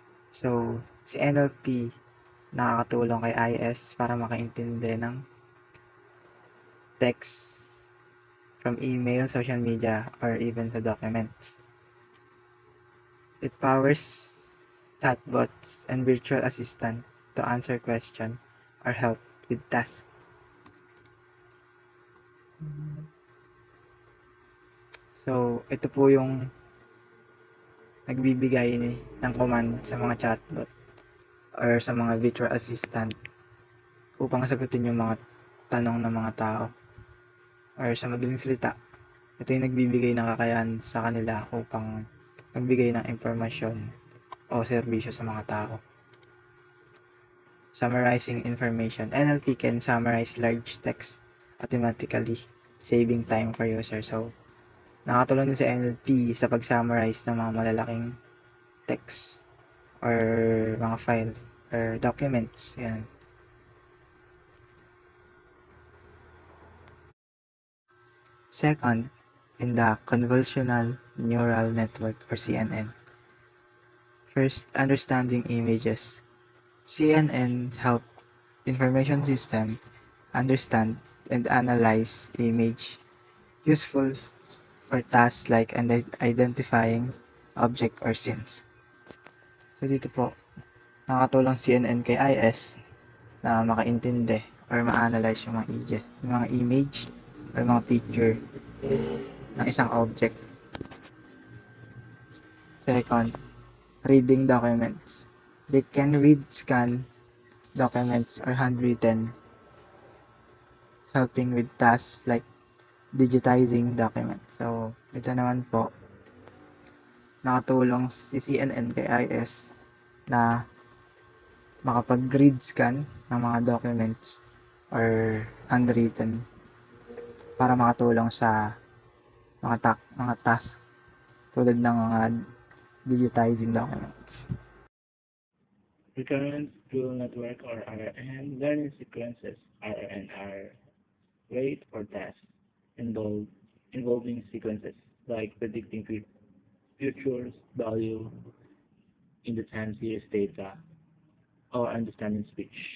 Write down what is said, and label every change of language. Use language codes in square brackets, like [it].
[tl] So, si NLP nakakatulong kay IS para makaintindi ng text [en] from email, social media, or even [tl] sa documents. [en] It powers chatbots and virtual assistant to answer questions or help with tasks. [tl] So, ito po yung nagbibigay ng command sa mga chatbot or sa mga virtual assistant upang sagutin yung mga tanong ng mga tao. Or sa madaling salita, ito yung nagbibigay ng kakayahan sa kanila upang magbigay ng impormasyon o serbisyo sa mga tao. [en] Summarizing information. NLP can summarize large text automatically, saving time for user. [tl] So, nakatulong din sa NLP sa pag-summarize ng mga malalaking text or mga files or documents. Yan. [en] Second, in the convolutional neural network or CNN. First, understanding images. CNN help information system understand and analyze image, useful for tasks like identifying object or scenes. [tl] So dito po, nakatulong CNN kay IS na makaintindi or ma-analyze yung mga image or mga picture ng isang object. [en] Second, reading documents. They can read, scan documents or handwritten, helping with tasks like digitizing documents. [tl] So, ito naman po, nakatulong si CNN kay IS na makapag-read scan ng mga documents or handwritten para makatulong sa mga task tulad ng mga digitizing documents. [en] Recurrent neural network or RNN learning sequences RNN are great for tasks involving sequences like predicting futures value in the time series data or understanding speech.